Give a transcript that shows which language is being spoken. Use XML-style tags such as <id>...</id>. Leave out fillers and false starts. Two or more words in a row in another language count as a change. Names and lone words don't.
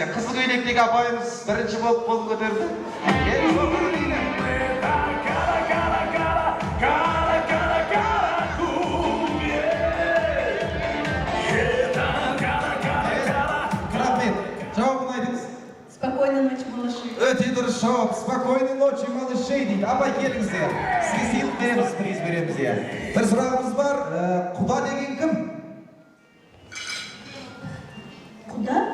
<kk>Қызыл көйлектегі апайымыз бірінші болып қол көтерді. Келіңіз, жауабын айтыңыз.</kk> <ru>Спокойной ночи, малыши.</ru> <kk>Өте дұрыс жауап.</kk> <ru>Спокойной ночи, малыши</ru> <kk>дейді. Абай келіңіздер. Сізге сыйлық береміз, приз береміз. Бір сұрағымыз бар. Құда деген кім? Куда?</kk>